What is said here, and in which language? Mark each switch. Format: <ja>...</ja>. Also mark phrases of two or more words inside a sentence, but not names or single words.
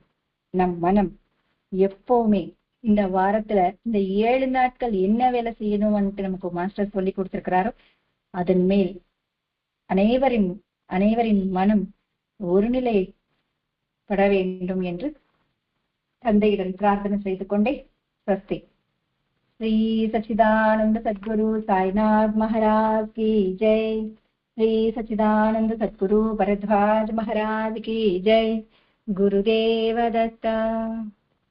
<ta>நம் மனம் எப்பவுமே இந்த வாரத்துல இந்த 7 நாட்கள் என்ன வேலை செய்யணும்னு நமக்கு மாஸ்டர் சொல்லி கொடுத்திருக்கிறாரோ அதன் மேல் அனைவரின் மனம் ஒருநிலைப்பட வேண்டும் என்று தந்தையிடம் பிரார்த்தனை செய்து கொண்டே स्वस्ति।</ta> <hi>श्री सच्चिदानंद सद्गुरु साईनाथ महाराज की जय। श्री सच्चिदानंद सद्गुरु भरद्वाज महाराज की जय। गुरुदेव दत्त।</hi>